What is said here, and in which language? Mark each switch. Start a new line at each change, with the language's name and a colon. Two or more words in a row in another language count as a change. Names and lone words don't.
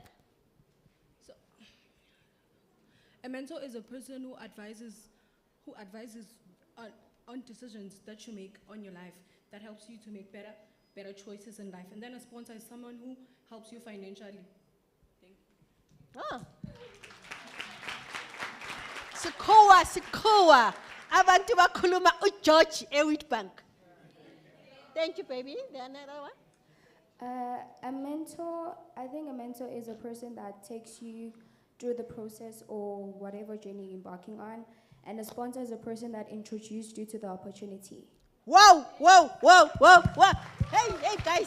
English: So, a mentor is a person who advises on decisions that you make on your life, that helps you to make better choices in life. And then a sponsor is someone who helps you financially. Thank you. Oh. Sikowa.
Zulu: Abantu bakhuluma uGeorge eWitbank.
English: Thank you, baby. There's another one. A mentor, I think a mentor is a person that takes you through the process or whatever journey you're embarking on. And a sponsor is a person that introduced you to the opportunity. Whoa. Hey, guys.